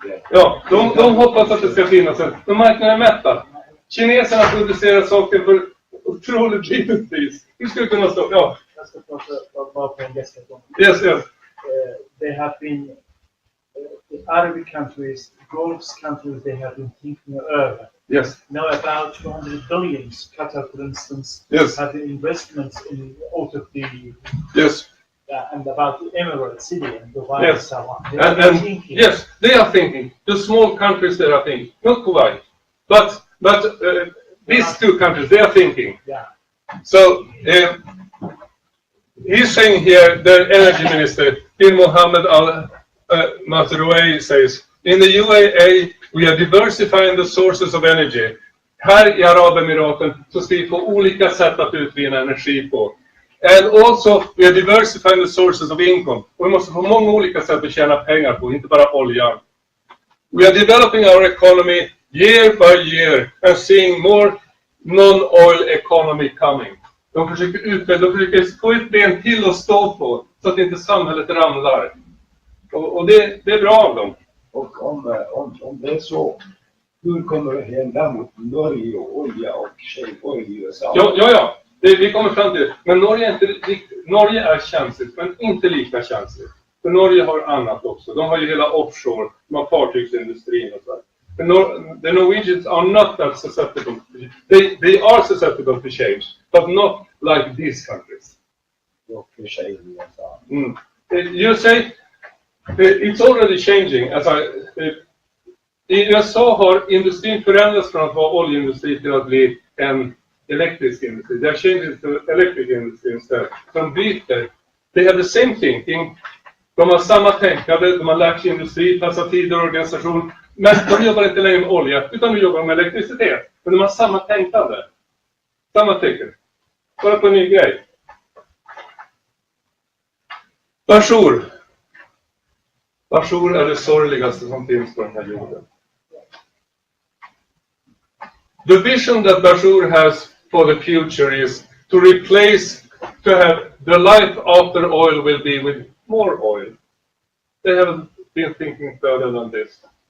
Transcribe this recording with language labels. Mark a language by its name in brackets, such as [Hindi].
[Swedish] Ja, de hoppas att det ska finnas en. De marknaden är mätta. Kineserna producerar saker för otroligt litet pris. Hur ska det kunna stå? Ja. Jag ska prata på engelska. [English] Yes. They have been the Arabic countries, Gulf countries, they have been thinking over. Yes. Now about 200 billions. Qatar, for instance, Yes. have investments in out of the Yes. and about the Emirates City and Dubai Yes. and so on. They are And thinking. yes, they are thinking. The small countries they are thinking, not Kuwait, but these two countries they are thinking. Yeah. So he's saying here, the energy minister, Bin Mohammed Al Matrouei says, in the UAE we are diversifying the sources of energy. [Swedish] Här i Arabemiraten så ska vi få olika sätt att utvinna energi på. [English] And also we are diversifying the sources of income. [Swedish] Och vi måste få många olika sätt att tjäna pengar på, inte bara oljan. [English] We are developing our economy year by year and seeing more non-oil economy coming. [Swedish] De försöker få ett ben till att stå på så att inte samhället ramlar. Och det är bra av dem. Och om det är så, hur kommer det hända mot Norge och olja och shale i USA? Ja. Vi kommer fram till det. Men Norge är känsligt, men inte lika känsligt. För Norge har annat också. De har ju hela offshore, de har fartygsindustrin och så. [English] The Norwegians are not that susceptible. They are susceptible to change, but not like these countries. [Swedish] Och shale i USA. [English] You say it's already changing. [Swedish] I USA har industrin förändrats från att vara oljeindustri till att bli en elektrisk industri. [English] They are changing to electric industry instead. [Swedish] De byter. [English] They have the same thinking. [Swedish] De har samma tänkande. De har lärt sig industri, passa tider och organisation. Men de jobbar inte längre med olja, utan de jobbar med elektricitet. Men de har samma tänkande. Samma tecken. Bara på en ny grej. Bashur. Bashur är det sorgligaste som finns på den här jorden. [English] The vision that Bashur has for the future is to have the life after oil will be with more oil. They haven't been thinking further than this.